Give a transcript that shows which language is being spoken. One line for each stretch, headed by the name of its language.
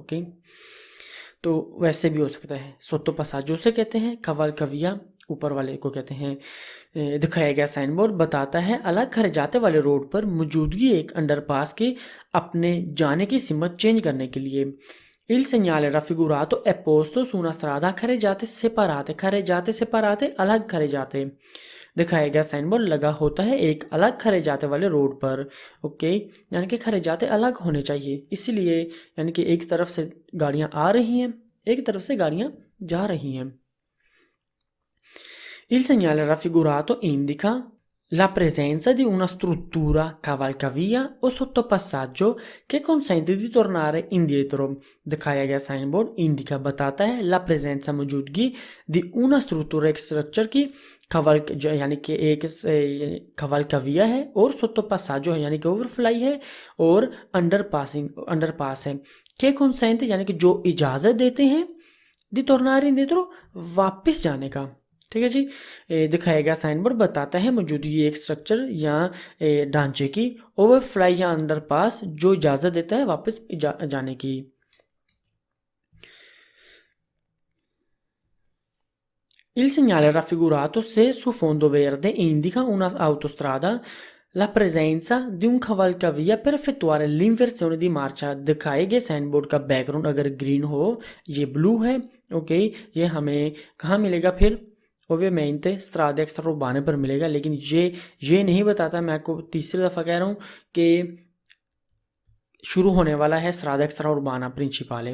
Hindi: Okay, तो वैसे भी हो सकता है। सोतो पसाजो से कहते हैं, कवलकविया ऊपर वाले को कहते हैं। दिखाया गया साइन बोर्ड बताता है अलग खरे जाते वाले रोड पर मौजूदगी एक अंडरपास की अपने जाने की सिमत चेंज करने के लिए।
Italian: Il segnale raffigurato è posto su una strada
Hindi: खरे जाते सेपराते अलग खरे जाते। दिखाया गया साइन बोर्ड लगा होता है एक अलग खरे जाते वाले रोड पर। ओके, यानी कि खरे जाते अलग होने चाहिए, इसीलिए यानी कि एक तरफ से गाड़ियां आ रही हैं, एक तरफ से गाड़ियां जा रही हैं।
Italian: Il segnale raffigurato indica la presenza di una struttura cavalcavia o sottopassaggio che consente di tornare indietro।
Hindi: दिखाया गया साइन बोर्ड इंडिका बताता है
Italian: la presenza
Hindi: मौजूदगी
Italian: di una struttura,
Hindi: एक स्ट्रक्चर की, यानी कि एक कवलकविया है, और सोटोपासाजो है यानी कि ओवरफ्लाई है, और अंडरपास है, के कंसेंट यानी कि जो इजाज़त देते हैं, दी टोर्नारी इंडिएट्रो वापस जाने का। ठीक है जी। दिखाया गया साइन बोर्ड बताता है मौजूदगी एक स्ट्रक्चर या ढांचे की, ओवरफ्लाई या अंडरपास, जो इजाज़त देता है वापस जाने की।
Italian: Il segnale raffigurato se su fondo verde indica una autostrada, la presenza di un cavalcavia per effettuare l'inversione di marcia।
Hindi: दिखाए गए साइन बोर्ड का बैकग्राउंड अगर ग्रीन हो, ये ब्लू है, ओके, ये हमें कहाँ मिलेगा फिर? ओवेमेंटे स्ट्रादा एक्स्ट्राउर्बाना पर मिलेगा, लेकिन ये नहीं बताता। मैं आपको तीसरी दफ़ा कह रहा हूँ कि शुरू होने वाला है स्ट्रादा एक्स्ट्राउर्बाना प्रिंसिपाले।